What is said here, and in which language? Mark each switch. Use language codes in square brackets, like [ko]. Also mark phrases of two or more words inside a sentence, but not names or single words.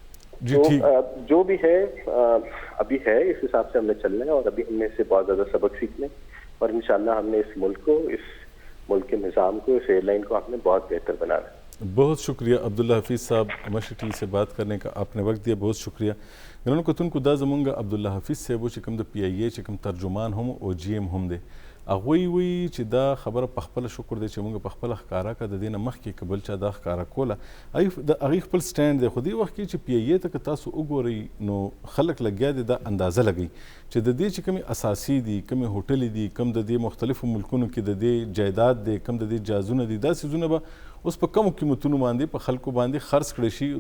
[ur] جو بھی ہے ابھی ہے, اس حساب سے ہم نے چلنا ہے اور ابھی ہم نے اس سے بہت زیادہ سبق سیکھنے, اور انشاءاللہ ہم نے اس ملک کو, اس ملک کے نظام کو, اس ایئر لائن کو ہم نے بہت بہتر بنانا ہے. بہت شکریہ عبداللہ حفیظ صاحب مشٹی سے بات کرنے کا آپ نے وقت دیا, بہت شکریہ. [ps] ګرانو کتونکو دا زمونږ عبدالله حفیظ صاحب چې کوم د پی ای ای چې کوم ترجمان هم او جی ایم هم دی, هغوی وایي چې دا خبره په خپله شکر دی چې موږ په خپله ښکاره کړه, د دې نه مخکې که بل چا دا ښکاره کوله. د هغې خپل سټینډ دی, خو دې وخت کې چې پی ای ای ته که تاسو وګورئ نو خلک لګیا دي دا اندازه لګوي چې د دې چې کومې اساسي دي, کومې هوټلې دي, کوم د دې مختلفو ملکونو کې د دې جایداد دی, کوم د دې جازونه دي, دا څیزونه به اوس په کمو قیمتونو باندې په خلکو باندې خرڅ کړی شي.